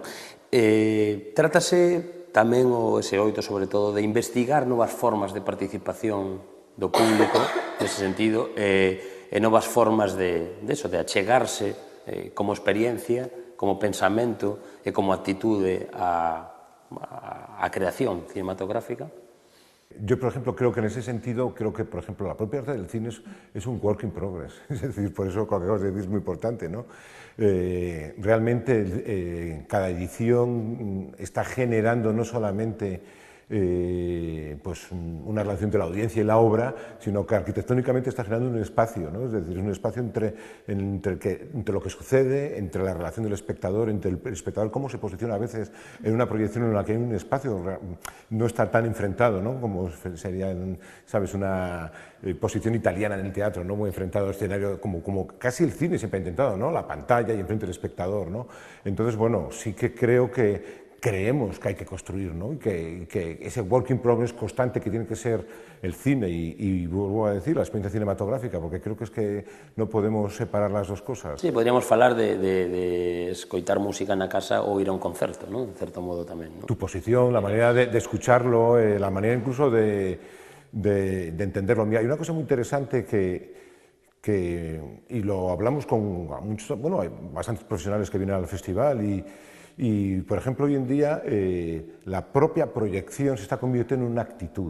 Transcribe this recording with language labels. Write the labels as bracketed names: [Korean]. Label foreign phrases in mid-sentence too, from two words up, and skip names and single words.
[Galician] Trátase tamén ese oito, sobre todo, de investigar novas formas de participación do público, nese sentido, e novas formas de achegarse como experiencia, como pensamento e como actitude a creación cinematográfica. [Spanish] Yo, por ejemplo, creo que en ese sentido, por ejemplo, la propia arte del cine es un [English] work in progress. [Spanish] Es decir, por eso lo que acabas de decir es muy importante, ¿no? Realmente cada edición está generando no solamente pues una relación entre la audiencia y la obra, sino que arquitectónicamente está generando un espacio, ¿no? Es decir, un espacio entre lo que sucede, entre la relación del espectador, entre el espectador, cómo se posiciona a veces en una proyección en la que hay un espacio, no está tan enfrentado, ¿no?, como sería, ¿sabes?, una posición italiana en el teatro, ¿no?, muy enfrentado al escenario, como casi el cine siempre ha intentado, ¿no?, la pantalla y enfrente del espectador, ¿no? Entonces, bueno, sí que creemos que hay que construir, ¿no?, y que ese [English] work in progress [Spanish] constante que tiene que ser el cine y vuelvo a decir, la experiencia cinematográfica, porque creo que es que no podemos separar las dos cosas. [Galician] Sí, podríamos falar de escoitar música na casa ou ir a un concerto, ¿no?, en certo modo tamén, ¿no? [Spanish] Tu posición, la manera de escucharlo, la manera incluso de entenderlo. Mira, hay una cosa muy interesante y lo hablamos con muchos, bueno, hay bastantes profesionales que vienen al festival y, por ejemplo, hoy en día la propia proyección se está convirtiendo en una actitud.